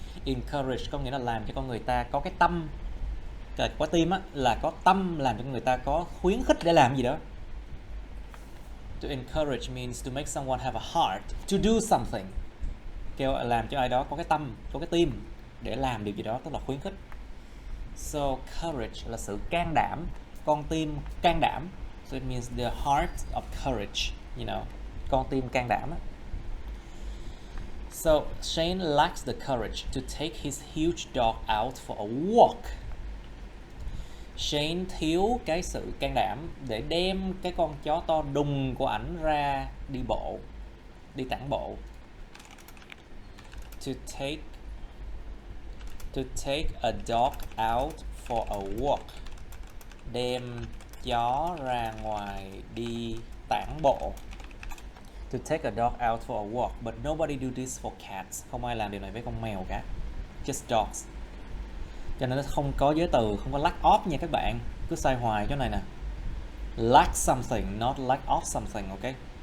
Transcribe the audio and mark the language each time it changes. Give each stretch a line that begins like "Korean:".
Vietnamese: Encourage có nghĩa là làm cho con người ta có cái tâm. Có tim á, là có tâm, làm cho người ta có khuyến khích để làm gì đó.
English: To encourage means to make someone have a heart to do something.
Vietnamese: Kêu làm cho ai đó có cái tâm, có cái tim để làm điều gì đó, tức là khuyến khích. So courage là sự can đảm, con tim can đảm.
English: So it means the heart of courage, you know,
Vietnamese: con tim can đảm á.
English: So Shane lacks the courage to take his huge dog out for a walk.
Vietnamese: Shane thiếu cái sự can đảm để đem cái con chó to đùng của ảnh ra đi bộ, đi tản bộ.
English: To take a dog out for a walk.
Vietnamese: Đem chó ra ngoài đi tản bộ.
English: To take a dog out for a walk, but nobody do this for cats.
Vietnamese: Không ai làm điều này với con mèo cả.
English: Just dogs.
Vietnamese: Cho nên nó không có giới từ, không có lack of nha các bạn. Cứ sai hoài chỗ này nè.
English: Lack something, not lack of something, okay?